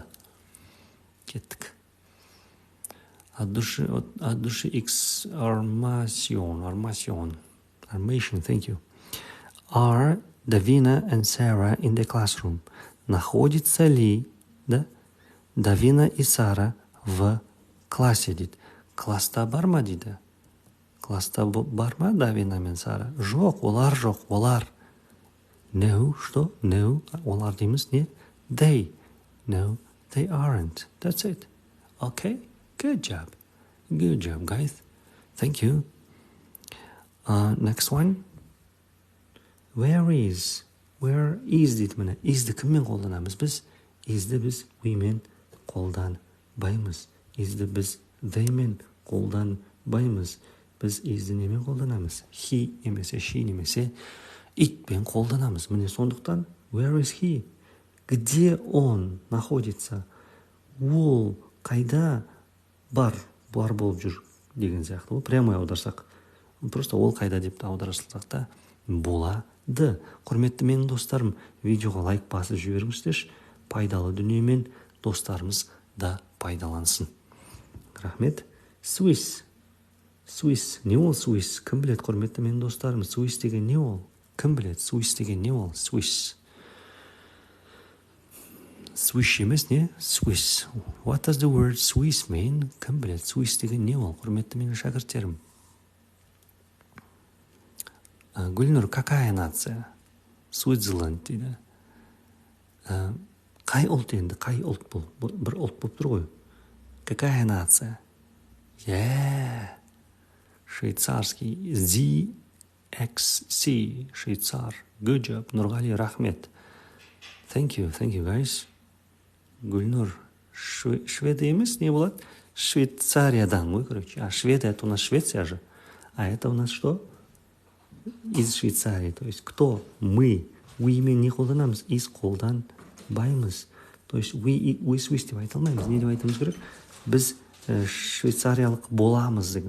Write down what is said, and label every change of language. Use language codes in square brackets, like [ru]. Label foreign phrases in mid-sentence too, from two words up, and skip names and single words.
[kk] Кеттік. [ru] От души Armation, [en] thank you. Are Davina and Sarah in the classroom? [ru] Находится ли, да, Давина и Сара в классе дейді. [kk] Класста бар ма дейді. Класста бар ма Давина мен Сара? Жоқ, олар жоқ, олар. No, что? No, олар дейміз не? [en] They. No, they aren't. That's it. Okay? Good job. Good job, guys. Thank you. Next one. Where is? Where is [kk] дейді міне. Isді кіммен қолданамыз біз? Isді біз we мен қолданбаймыз. Isді біз they мен қолданбаймыз. Біз isді немен қолданамыз? He немесе she немесе it пен қолданамыз. Міне сондықтан [en] where is he? [ru] Где он находится? [kk] Ол қайда бар болып жүр деген сияқты. Ол прямой аударсақ. Просто ол қайда деп аударсақ та болады. Құрметті менің достарым, видеоға лайк басып жіберіңіздерші. Пайдалы дүниемен достарымыз да пайдалансын. Рахмет. Swiss. Не ол Swiss? Кім біледі, құрметті менің достарым? Swiss деген не ол? Кім біледі? Swiss деген не ол? Swiss емес не? Swiss. [en] What does the word Swiss mean? [kk] Кім біледі? Swiss деген не ол? Құрметті менің шәкірттерім. [ru] Гүлнұр, какая нация? Switzerland дейді. [kk] Қай ұлт енді? Қай ұлт бұл? Бір ұлт болып тұр ғой. [ru] Какая нация? Швейцарский. ZXC. Швейцар. [en] Good job. [kk] Нұрғали, рахмет. [en] Thank you, guys. [kk] Гүлнұр, Швеция емес, не болады? Швейцариядан ғой, короче. [ru] А Швеция, это у нас Швеция же. А это у нас что? Из Швейцарии. То есть кто? Мы. [kk] We мен не қолданамыз? Из қолданбаймыз. [ru] То есть [kk] we Swiss деп айта алмаймыз. Не деп айтамыз керек? Біз швейцариялық боламыз деген.